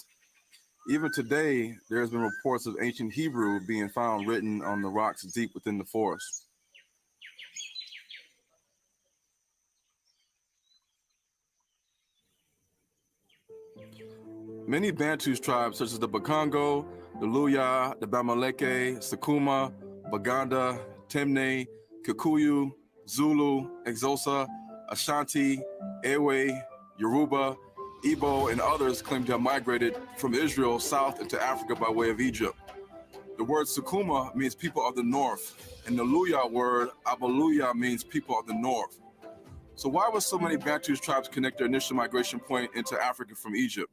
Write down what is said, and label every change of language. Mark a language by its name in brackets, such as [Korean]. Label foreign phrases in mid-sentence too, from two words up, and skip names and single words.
[English] Even today, there has been reports of ancient Hebrew being found written on the rocks deep within the forest. Many Bantu tribes, such as the Bakongo, the Luya, the Bamaleke, Sakuma, Baganda, Temne, Kikuyu, Zulu, Exosa, Ashanti, Ewe, Yoruba, Igbo, and others claim to have migrated from Israel south into Africa by way of Egypt. The word Sukuma means people of the north, and the Luya word Abaluya means people of the north. So why would so many Bantu tribes connect their initial migration point into Africa from Egypt?